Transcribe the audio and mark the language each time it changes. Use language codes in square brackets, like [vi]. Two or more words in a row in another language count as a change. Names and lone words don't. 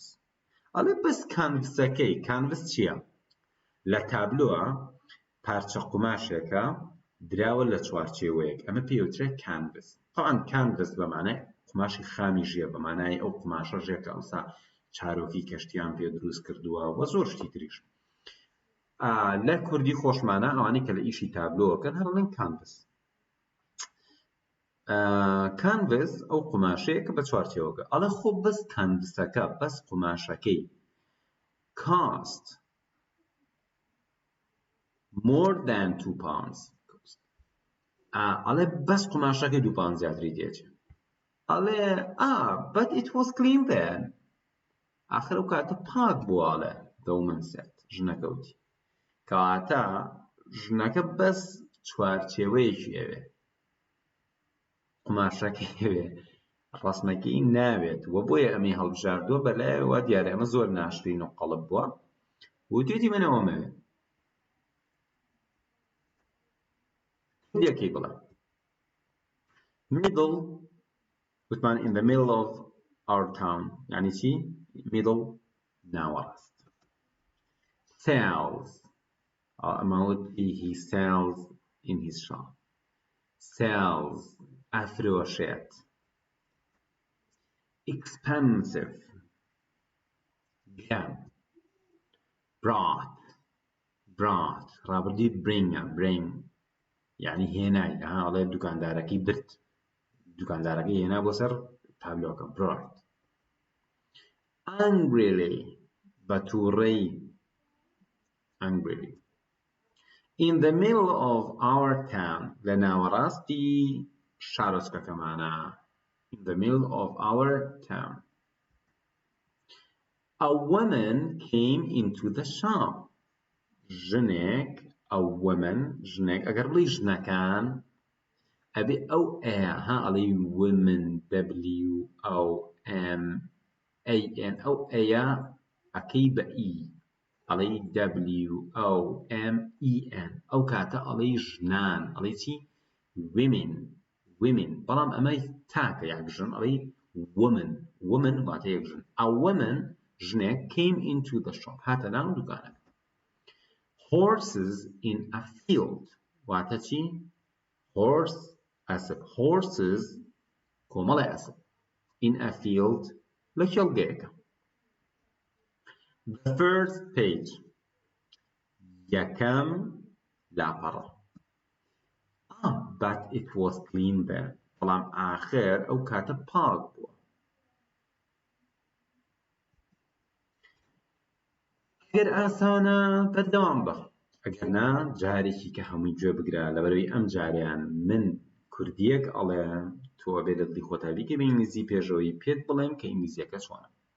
[ckb] ئەڵێ بەس کانڤسەکەی کانڤس چییە؟ لە تابلۆە پارچە قوماشێکە دراوە لە چوارچێوەیەک ئەمە پێوترێت کانڤس. طبعا کانڤس بەمانای قوماشی خامی ژێ بەمانای ئەو قوماشە ژێکە ئەوسا چارۆکی کەشتیان پێ دروست کردووە و زۆر شتی تریش. لە کوردی خۆشمانە ئەوانەی کە لە ئیشی تابلۆکەن هەڵڵێن کانڤس. کانڤس ئەو قوماشەیە کە بە چوارچێوەکە ئەڵێ خۆ بەس کانڤسەکە بەس قوماشەکەی [en] cost more than £2. [ckb] ئەڵێ بەس قماشەکەی £2 زیاتری دێت. ئەڵێ [en] but it was clean then. [ckb] ئاخر ئەو کاتە پاک بووە. ئەڵێ [en] the woman said. [ckb] ژنەکە وتی. کەواتە ژنەکە بەس چوارچێوەیەکی ئەوێ. قماشەکەی ئەوێ. ڕەسمەکەی ناوێت وە بۆیە ئەمەی هەڵبژاردووە بەلایەوە دیارە ئەمە زۆر ناشرین و قەڵب بووە وتوێتی من ئەوەمەوێ یەکەی بڵێ middle وتمان [en] in the middle of our town [ckb] یعنی چی؟ [en] middle ناوەڕاست sells ئەمەوتی he sells in his shop sells ئەفرۆشێت expensive گران brought ڕابردووی bring [ckb] یعنی هێنای ئەڵێ دوکاندارەکەی برد دوکاندارەکەی هێنا بۆ سەر تابلۆکە [en] brought angrily بەتووڕەی angrily in the middle of our town [ckb] لە ناوەڕاستی شارۆچکەکەمانە [en] in the middle of our town a woman came into the shop [ckb] ژنێک [en] a woman [ckb] ژنێک ئەگەر بڵی ژنەکان ئەبێ ئەو ئەڵێ [en] women WOMAN [ckb] ئەو ئەیە ئەکەی بە ئی ئەڵێ WOMEN ئەو کاتە ئەڵێ ژنان ئەڵێ چی women بەڵام ئەمەی تاکە یاک ژن ئەڵێ woman واتە یەک ژن [en] a woman [ckb] ژنێک [en] came into the shop [ckb] هاتە ناو دوکانەکە [en] horses in a field [ckb] واتە چی horse ئەسپ horses کۆمەڵی ئەسپ [en] in a field [ckb] لە کێڵگەیەکە [en] the first page [ckb] یەکەم لاپەڕە [en] but it was clean there [ckb] بەڵام ئاخر ئەو کاتە پاک بووە ئەگەر ئاسانە بەردەوام بە ئەگەر نا جارێکی کە هەمووی گوێ بگرە لەبەرەوەی ئەم جاریان من کوردیەک ئەڵێ تۆ بێ دڵی خۆتا بیکە بە ئینگلیزی پێشەوەی پێت بڵێم کە ئینگلیزیەکە چۆنە